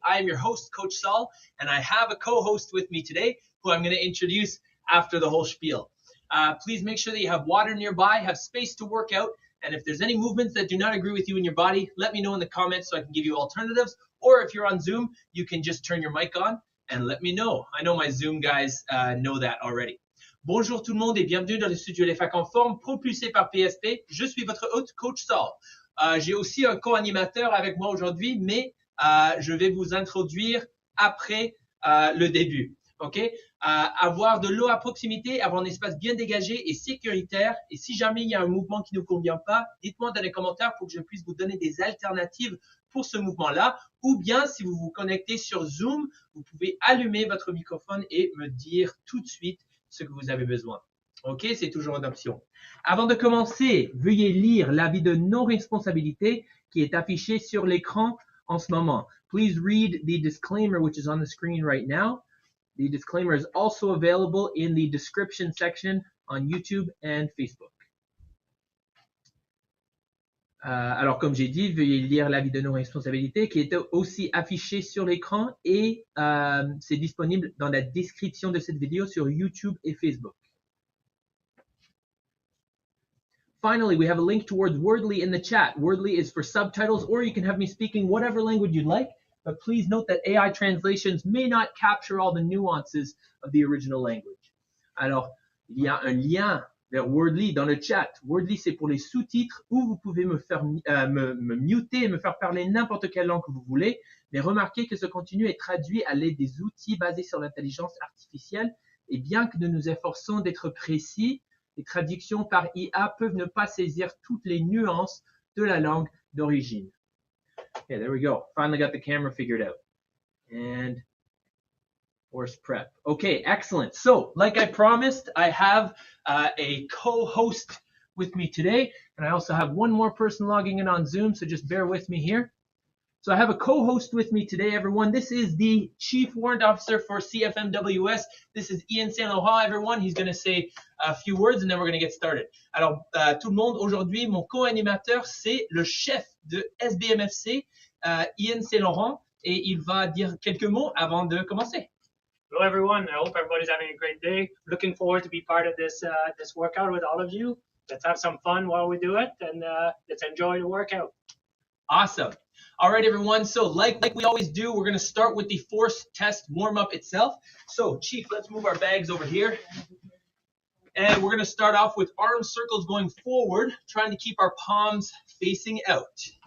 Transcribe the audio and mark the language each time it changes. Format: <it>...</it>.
<en>I am your host, Coach Saul, and I have a co-host with me today who I'm going to introduce after the whole spiel. Please make sure that you have water nearby, have space to work out, and if there's any movements that do not agree with you in your body, let me know in the comments so I can give you alternatives. Or if you're on Zoom, you can just turn your mic on and let me know. I know my Zoom guys know that already.</en> <fr>Bonjour tout le monde et bienvenue dans le studio Les Facs en forme propulsé par PSP. Je suis votre hôte, Coach Saul. J'ai aussi un co-animateur avec moi aujourd'hui, mais je vais vous introduire après le début. Okay? Avoir de l'eau à proximité, avoir un espace bien dégagé et sécuritaire. Et si jamais il y a un mouvement qui ne nous convient pas, dites-moi dans les commentaires pour que je puisse vous donner des alternatives pour ce mouvement-là. Ou bien, si vous vous connectez sur Zoom, vous pouvez allumer votre microphone et me dire tout de suite ce que vous avez besoin. Ok, c'est toujours une option. Avant de commencer, veuillez lire l'avis de non-responsabilité qui est affiché sur l'écran en ce moment.</fr> <en>Please read the disclaimer which is on the screen right now. The disclaimer is also available in the description section on YouTube and Facebook.</en> <fr>Alors, comme j'ai dit, veuillez lire l'avis de non-responsabilité qui est aussi affiché sur l'écran et c'est disponible dans la description de cette vidéo sur YouTube et Facebook.</fr> <en>Finally, we have a link towards Wordly in the chat. Wordly is for subtitles, or you can have me speaking whatever language you'd like. But please note that AI translations may not capture all the nuances of the original language.</en> <fr>Alors, il y a un lien vers Wordly dans le chat. Wordly, c'est pour les sous-titres où vous pouvez me muter et me faire parler n'importe quelle langue que vous voulez. Mais remarquez que ce contenu est traduit à l'aide des outils basés sur l'intelligence artificielle. Et bien que nous nous efforçons d'être précis, les traductions par IA peuvent ne pas saisir toutes les nuances de la langue d'origine.</fr> <en>Okay, there we go. Finally got the camera figured out. And force prep. Okay, excellent. So, like I promised, I have a co-host with me today. And I also have one more person logging in on Zoom, so just bear with me here. So I have a co-host with me today, everyone. This is the Chief Warrant Officer for CFMWS. This is Ian Saint Laurent, everyone. He's going to say a few words and then we're going to get started.</en> <fr>Alors, tout le monde, aujourd'hui, mon co-animateur, c'est le chef de SBMFC, Ian Saint Laurent, et il va dire quelques mots avant de commencer.</fr> <en>Hello, everyone. I hope everybody's having a great day. Looking forward to be part of this workout with all of you. Let's have some fun while we do it, and let's enjoy the workout. Awesome. All right, everyone. So like we always do, we're going to start with the force test warm-up itself. So, Chief, let's move our bags over here. And we're going to start off with arm circles going forward, trying to keep our palms facing out.</en>